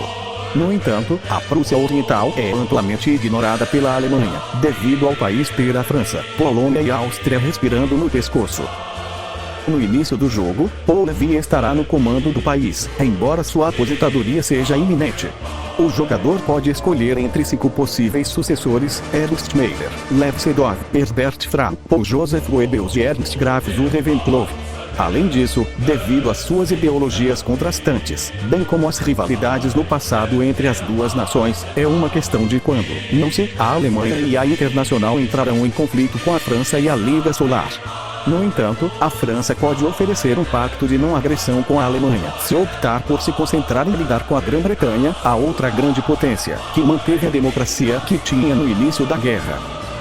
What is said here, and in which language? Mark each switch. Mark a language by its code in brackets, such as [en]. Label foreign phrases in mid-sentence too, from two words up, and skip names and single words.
[pt] No entanto, a Prússia Oriental é amplamente ignorada pela Alemanha, devido ao país ter a França, Polônia e Áustria respirando no pescoço. No início do jogo, Paul Levy estará no comando do país, embora sua aposentadoria seja iminente. O jogador pode escolher entre 5 possíveis sucessores: Ernst Mayr, Lev Sedov, Herbert Fra, Paul Joseph Goebbels e Ernst Graf zu Reventlow. Além disso, devido às suas ideologias contrastantes, bem como às rivalidades no passado entre as duas nações, é uma questão de quando, não se, a Alemanha e a Internacional entrarão em conflito com a França e a Liga Solar. No entanto, a França pode oferecer um pacto de não agressão com a Alemanha, se optar por se concentrar em lidar com a Grã-Bretanha, a outra grande potência, que manteve a democracia que tinha no início da guerra.